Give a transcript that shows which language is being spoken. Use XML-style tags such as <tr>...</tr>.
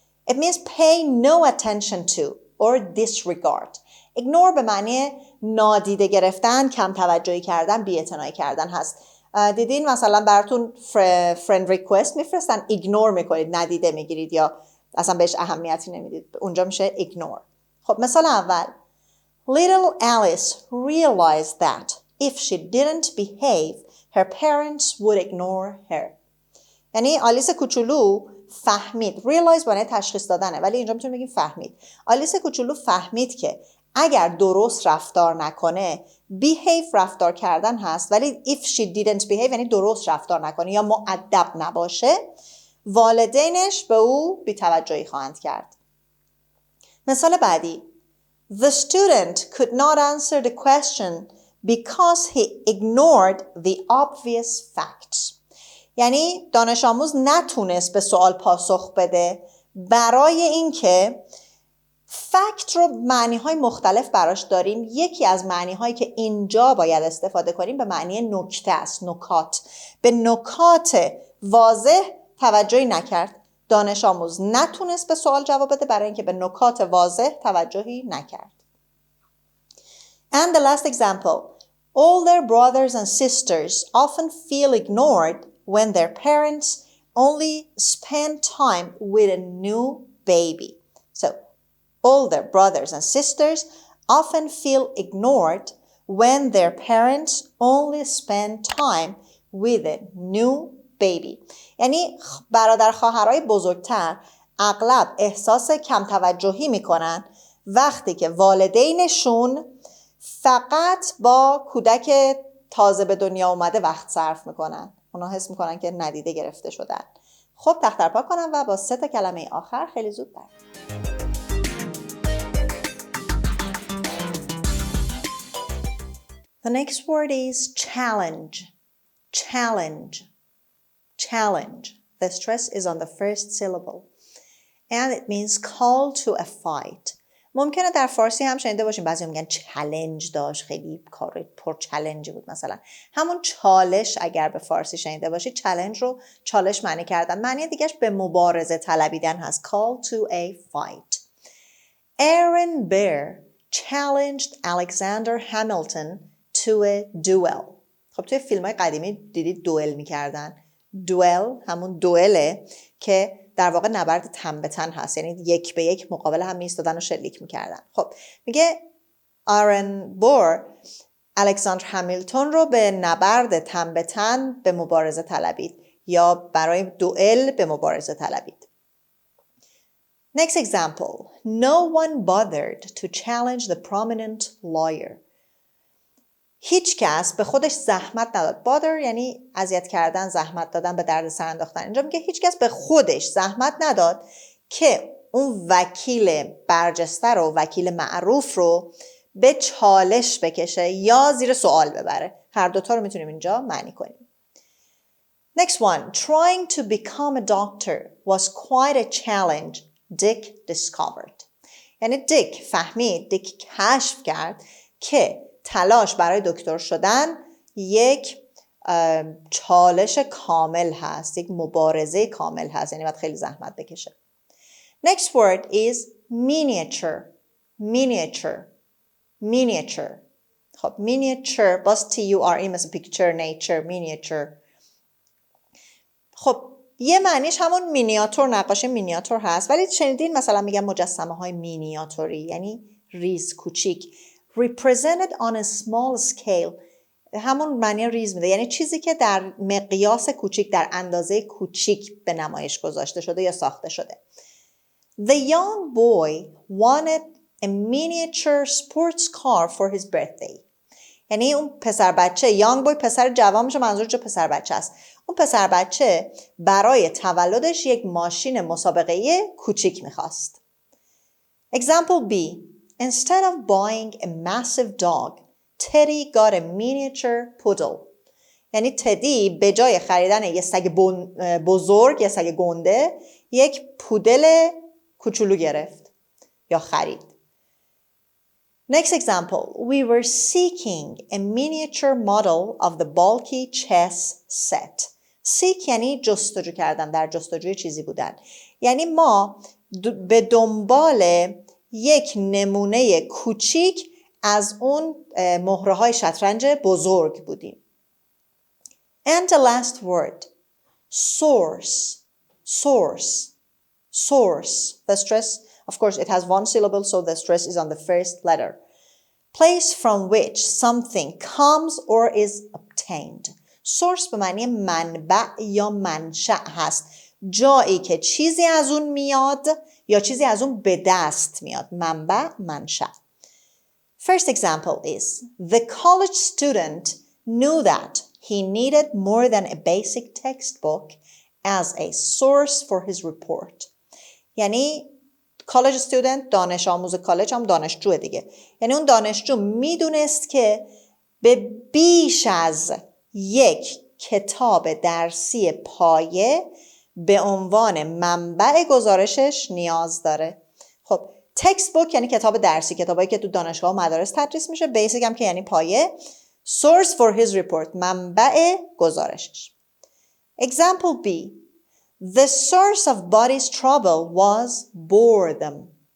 <en>It means pay no attention to or disregard.</en> <fa>Ignore به معنی نادیده گرفتن، کم توجهی کردن، بی‌اعتنایی کردن هست. دیدین مثلا براتون</fa> <en>friend request</en> <fa>میفرستن، ایگنور میکنید، ندیده میگیرید یا اصلا بهش اهمیتی نمیدید، اونجا میشه ignore. خب مثال اول.</fa> <en>Little Alice realized that if she didn't behave, her parents would ignore her.</en> <fa>یعنی آلیس کوچولو فهمید. realize معنی تشخیص دادنه، ولی اینجا میتونیم بگیم فهمید. آلیس کوچولو فهمید که اگر درست رفتار نکنه، behave رفتار کردن هست، ولی</fa> <en>if she didn't behave</en> <fa>یعنی درست رفتار نکنه یا مؤدب نباشه، والدینش به او بی‌توجهی خواهند کرد. مثال بعدی.</fa> <en>The student could not answer the question because he ignored the obvious facts.</en> <fa>یعنی دانش آموز نتونست به سوال پاسخ بده برای اینکه فکت رو معنی‌های مختلف براش داریم. یکی از معنی‌هایی که اینجا باید استفاده کنیم به معنی نکته است، نکات. به نکات واضح توجهی نکرد. دانش آموز نتونست به سوال جواب بده برای اینکه به نکات واضح توجهی نکرد.</fa> <en>And the last example. Older brothers and sisters often feel ignored when their parents only spend time with a new baby. So, older brothers and sisters often feel ignored when their parents only spend time with a new baby.</en> <fa>یعنی برادر خواهرای بزرگتر اغلب احساس کم توجهی میکنن وقتی که والدینشون فقط با کودک تازه به دنیا اومده وقت صرف میکنن. اونا حس میکنن که ندیده گرفته شدن. خب تختر پاک کنم و با 3 کلمه آخر خیلی زود بریم.</fa> <en>The next word is challenge. Challenge. Challenge. The stress is on the first syllable. And it means call to a fight.</en> <fa>ممکنه در فارسی هم شنیده باشیم بعضی میگن چالش داشت، خیلی کار پر چالنجی بود مثلا. همون چالش اگر به فارسی شنیده باشید چالش رو چالش معنی کردن. معنی دیگهش به مبارزه طلبیدن هست.</fa> <en>Call to a fight. Aaron Burr challenged Alexander Hamilton to a duel.</en> <fa>خب توی فیلم‌های قدیمی دیدید دوئل می‌کردن. دوئل همون دوئله که در واقع نبرد تن به تن هست، یعنی یک به یک مقابل هم می‌ایستادن و شلیک می‌کردن. خب میگه آرن بور الکساندر همیلتون رو به نبرد تن به تن به مبارزه طلبید یا برای دوئل به مبارزه طلبید.</fa> <en>Next example. No one bothered to challenge the prominent lawyer.</en> <fa>هیچ کس به خودش زحمت نداد. bother یعنی اذیت کردن، زحمت دادن، به درد سر انداختن. اینجا میگه هیچ کس به خودش زحمت نداد که اون وکیل برجسته رو، وکیل معروف رو به چالش بکشه یا زیر سوال ببره. هر دوتا رو میتونیم اینجا معنی کنیم.</fa> <en>Next one. Trying to become a doctor was quite a challenge. Dick discovered.</en> <fa>یعنی دیک فهمید، دیک کشف کرد که تلاش برای دکتر شدن یک چالش کامل هست، یک مبارزه کامل هست، یعنی باید خیلی زحمت بکشه.</fa> <en>Next word is miniature. Miniature. Miniature.</en> <fa>خب miniature باز T-U-R-E مثل picture, nature, miniature. خب یه معنیش همون مینیاتور، نقاشی مینیاتور هست، ولی شنیدین مثلا میگن مجسمه های مینیاتوری، یعنی ریز کوچیک.</fa> <en>Represented on a small scale.</en> <fa>همون معنی ریز میده، یعنی چیزی که در مقیاس کوچیک، در اندازه کوچیک به نمایش گذاشته شده یا ساخته شده.</fa> <en>The young boy wanted a miniature sports car for his birthday.</en> <fa>یعنی اون پسر بچه،</fa> <en>young boy</en> <fa>پسر جوان میشه، منظور جو پسر بچه است. اون پسر بچه برای تولدش یک ماشین مسابقه‌ای کوچیک میخواست.</fa> <en>Example B. Instead of buying a massive dog, Teddy got a miniature poodle.</en> <fa>یعنی تدی به جای خریدن یه سگ بزرگ، یه سگ گنده، یک پودل کوچولو گرفت یا خرید.</fa> <en>Next example. We were seeking a miniature model of the bulky chess set.</en> <fa>seek یعنی جستجو کردن، در جستجوی چیزی بودن. یعنی ما به دنبال یک نمونه کوچیک از اون مهره‌های شطرنج بزرگ بودیم.</fa> <en>And the last word. Source. Source. Source. The stress, of course, it has one syllable, so the stress is on the first letter. Place from which something comes or is obtained.</en> <fa>Source به معنی منبع یا منشأ هست. جایی که چیزی از اون میاد یا چیزی از اون به دست میاد. منبع، منشأ.</fa> <en>First example is, the college student knew that he needed more than a basic textbook as a source for his report.</en> <fa>یعنی</fa> <en>college student،</en> <fa>دانش آموز کالج هم دانشجوه دیگه. یعنی اون دانشجو میدونست که به بیش از یک کتاب درسی پایه به عنوان منبع گزارشش نیاز داره. خب تکست بوک یعنی کتاب درسی، کتابایی که تو دانشگاه و مدارس تدریس میشه. بیسیک هم که یعنی پایه.</fa> <en>source for his report</en> <fa>منبع گزارشش.</fa> <en>Example B. The source of body's trouble was boredom.</en>